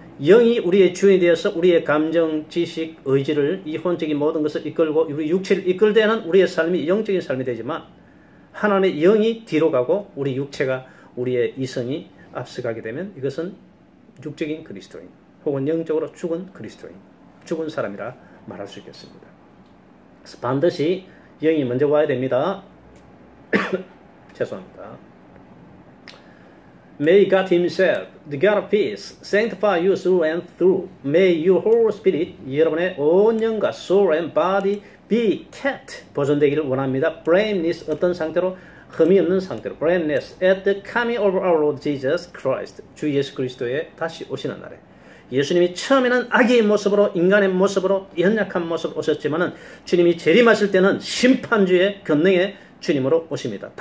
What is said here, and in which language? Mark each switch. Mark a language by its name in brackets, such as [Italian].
[Korean] 영이 우리의 주인이 되어서 우리의 감정, 지식, 의지를, 이 혼적인 모든 것을 이끌고 우리 육체를 이끌 때는 우리의 삶이 영적인 삶이 되지만 하나님의 영이 뒤로 가고 우리 육체가, 우리의 이성이 앞서가게 되면 이것은 육적인 그리스도인 혹은 영적으로 죽은 그리스도인, 죽은 사람이라 말할 수 있겠습니다. 그래서 반드시 영이 먼저 와야 됩니다. 죄송합니다. [English] May God Himself, the God of peace, sanctify you through and through. May your whole spirit, [Korean] 여러분의 온 영과 [English] soul and body be kept, [Korean] 보존되기를 원합니다. blameless, 어떤 상태로? 흠이 없는 상태로, blameless, [English] at the coming of our Lord Jesus Christ, [Korean] 주 예수 그리스도의 다시 오시는 날에. 예수님이 처음에는 아기의 모습으로, 인간의 모습으로, 연약한 모습으로 오셨지만은 주님이 재림하실 때는 심판주의 권능의 주님으로 오십니다.